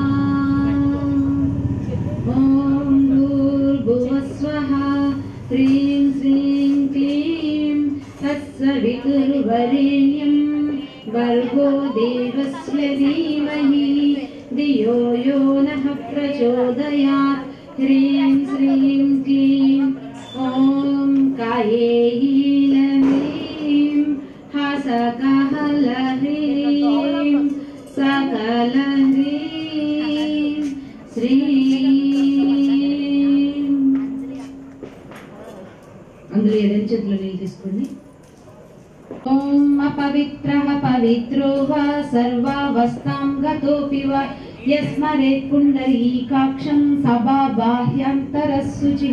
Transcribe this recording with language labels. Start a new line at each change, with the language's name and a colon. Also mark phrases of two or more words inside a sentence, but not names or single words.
Sanskrit: ॐ भूर्भुवः स्वः ह्रीं श्रीं क्लीं तत्सवितुर्वरेण्यं भर्गो देवस्य धीमहि धियो यो नः प्रचोदयात्। ह्रीं श्रीं क्लीं ॐ कायेहि ह्रीं हसकहलह्रीं सकलह्रीं श्रीं।
Telugu: అందులో ఎడమ చేతిలో నీళ్ళు తీసుకోండి.
Sanskrit: ఓం అపవిత్రః పవిత్రో వా సర్వావస్థాం గతోపి వా యస్మరేత్ పుండరీకాక్షం సభా బాహ్యాంతరశుచిః.